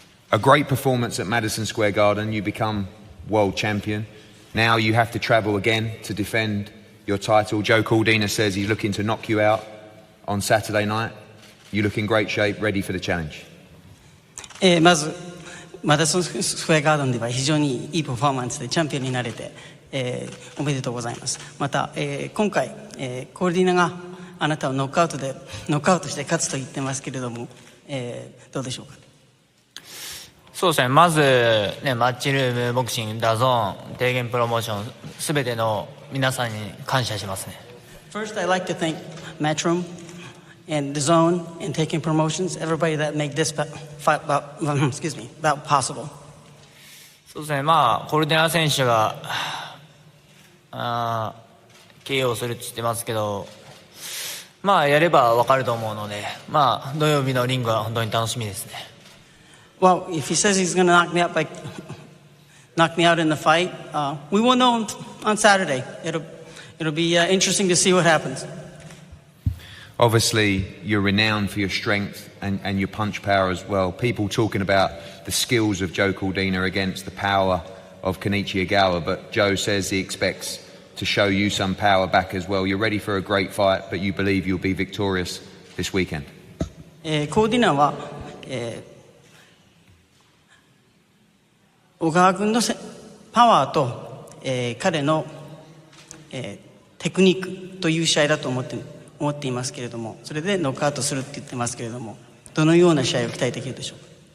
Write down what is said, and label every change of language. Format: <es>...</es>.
<en>A great performance at Madison Square Garden. You become world champion. Now you have to travel again to defend your title. Joe Cordina says he's looking to knock you out on Saturday night. You look in great shape, ready for the challenge.</en> <ja>まずマダソンスクエアガーデンでは非常にいいパフォーマンスでチャンピオンになれて、おめでとうございます。また、今回、コールディナがあなたをノックアウトして勝つと言ってますけれども、どうでしょうか。そうですね、まず、ね、マッチルーム、ボクシング、ダゾーン、提言プロモーション、すべての皆さんに感謝しますね。</ja> <en>First, I'd like to thank Matchroom and DAZN and Taking Promotions, everybody that make this fight about possible.</en> <ja>そうですね、まあコルデナ選手がKO するって言ってますけど、まあやれば分かると思うので、まあ土曜日のリングは本当に楽しみですね。</ja> <en>Well, if he says he's going to knock me out in the fight, we will know on Saturday. It'll be interesting to see what happens. Obviously, you're renowned for your strength and your punch power as well. People talking about the skills of Joe Cordina against the power of Kenichi Ogawa, but Joe says he expects to show you some power back as well. You're ready for a great fight, but you believe you'll be victorious this weekend.</en> <ja>コーディナは、小川君のパワーと、彼の、テクニックという試合だと思っていますけれども、それでノックアウトするって言ってますけれども、どのような試合を期待できるでしょうか。</ja>